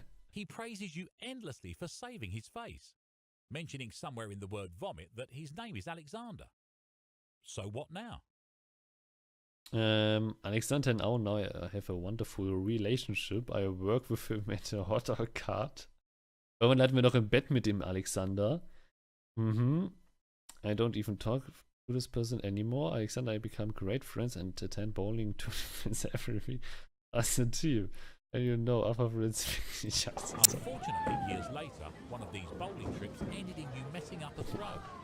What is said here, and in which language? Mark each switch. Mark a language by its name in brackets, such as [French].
[English] He praises you endlessly for saving his face, mentioning somewhere in the word vomit that his name is Alexander. So what now? Alexander and I now have a wonderful relationship. I work with him at a hot dog cart. [German] Irgendwann landen wir noch im Bett mit dem Alexander. [English] I don't even talk to this person anymore. Alexander, I become great friends and attend bowling tournaments every week as a team. And you know, other friends. Unfortunately, years later, one of these bowling trips ended in you messing up a throw.